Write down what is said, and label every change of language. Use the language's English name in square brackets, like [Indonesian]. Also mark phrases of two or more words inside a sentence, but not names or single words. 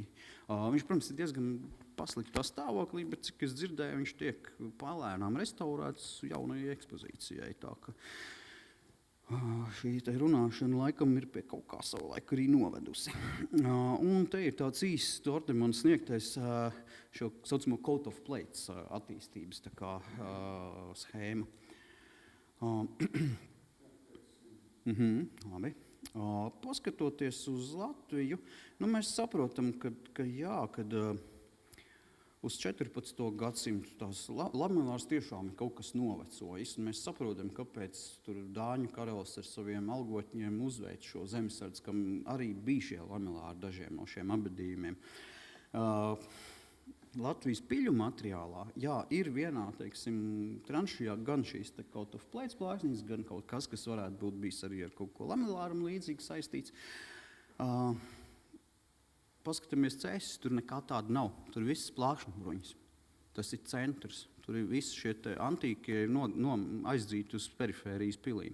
[Latvian] Viņš, protams, ir diezgan pasliktā stāvoklī, bet, cik es dzirdēju, viņš tiek palēnām restaurēts jaunajai ekspozīcijai. Tā ka šī runāšana laikam ir pie kaut kā savu laiku arī novedusi. Un te ir tāds īsts Tordemans sniegtais šo saucamo [English] coat of plates [Latvian] attīstības tā kā schēma. Labi. Paskatoties uz Latviju, mēs saprotam, kad uz 14. gadsimtu tās lamellārs tiešām ir kaut kas novecojis. Mēs saprotam, kāpēc tur Dāņu karalis ar saviem algotņiem uzveic šo zemesardzi, kam arī bija šie lamellāri dažiem no šiem abadījumiem. Latvijas piļu materiālā, ir vienā, tranšijā gan šīs [English] coat of plates [Latvian] plāksnīs, gan kaut kas varētu būt bijis arī ar kaut ko lamellāram līdzīgi saistīts. Paskatāmies cēsis, tur nekā tāda nav. Tur viss plākšņu bruņas. Tas ir centrs. Tur ir visi šie antīkie aizdzīti uz perifērijas pilīm.